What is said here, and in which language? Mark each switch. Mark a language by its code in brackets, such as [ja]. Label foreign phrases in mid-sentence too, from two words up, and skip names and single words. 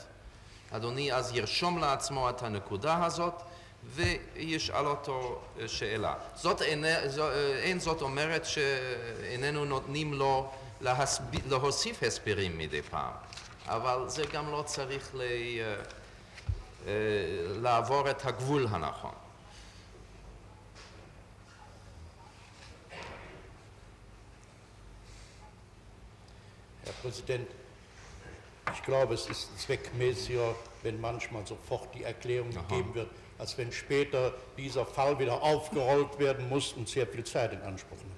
[he] אדוני אז ירשום לעצמו את הנקודה הזאת וישאל אותו שאלה. אין זאת אומרת שאיננו נותנים לו להוסיף הסברים מדי פעם, אבל זה גם לא צריך לעבור את הגבול הנכון. [de] Herr Präsident, ich glaube, es ist zweckmäßiger, wenn manchmal sofort die Erklärung gegeben wird, als wenn später dieser Fall wieder aufgerollt werden muss und sehr viel Zeit in Anspruch nimmt.